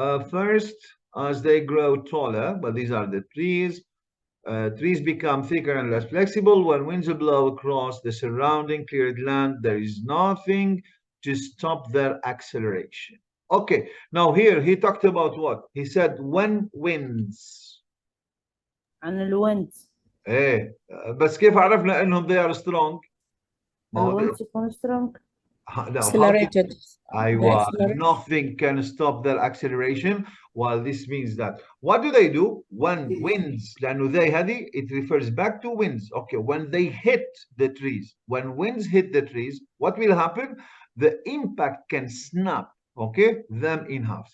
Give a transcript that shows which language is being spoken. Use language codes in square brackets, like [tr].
[en] First, as they grow taller, but these are the trees. Trees become thicker and less flexible. When winds blow across the surrounding cleared land, there is nothing to stop their acceleration. Okay, now here he talked about what? He said when winds. [ar] عن الويند. ايه بس كيف عرفنا انهم [en] they are strong؟ [ar] ما هو الويند يكون strong. [en] no, Accelerated. They [ar] أيوة, [en] accelerate. nothing can stop their acceleration. Well, this means that what do they do when winds? [ar] لأنه [en] they هذه it refers back to winds. Okay, when they hit the trees, when winds hit the trees, what will happen? The impact can snap, okay, them in halves.